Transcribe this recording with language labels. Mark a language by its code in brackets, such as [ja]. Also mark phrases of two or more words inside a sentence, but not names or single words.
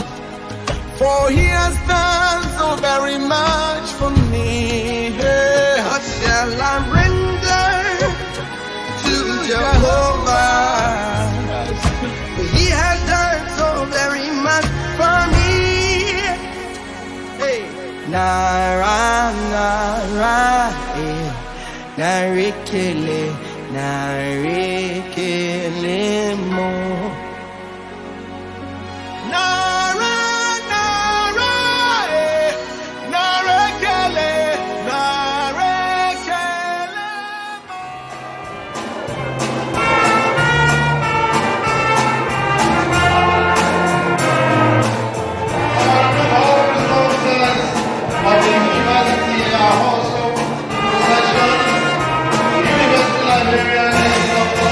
[en] For he has done so very much for me. What shall I render to Jehovah? He has done so very much for me. Hey. Nara, nara, narikele, narikele mo. Nara, nara, narikele, narikele mo. Of the University also session, University Librarian Dr.